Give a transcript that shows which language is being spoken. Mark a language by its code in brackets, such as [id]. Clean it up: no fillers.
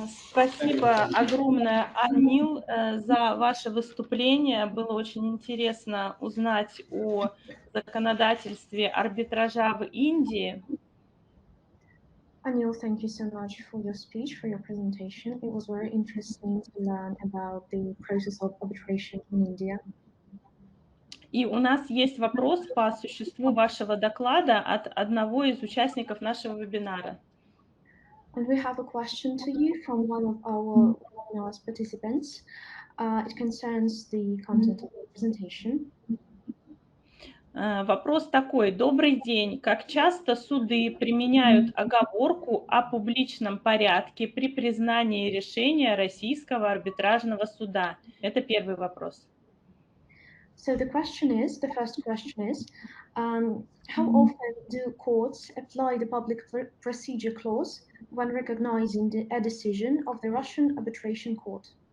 [ru] Спасибо огромное, Анил, за ваше выступление. Было очень интересно узнать о законодательстве арбитража в Индии. [en] Anil, thank you so much for your speech, for your presentation. It was very interesting to learn about the process of arbitration in India. [ru] И у нас есть вопрос по существу вашего доклада от одного из участников нашего вебинара. [en] And we have a question to you from one of our webinar's participants. It concerns the content of the presentation. [ru] Вопрос такой. Добрый день. Как часто суды применяют оговорку о публичном порядке при признании решения Российского арбитражного суда? Это первый вопрос. [en] So the first question is, how often do courts apply the public procedure clause when recognizing a decision of the Russian arbitration court?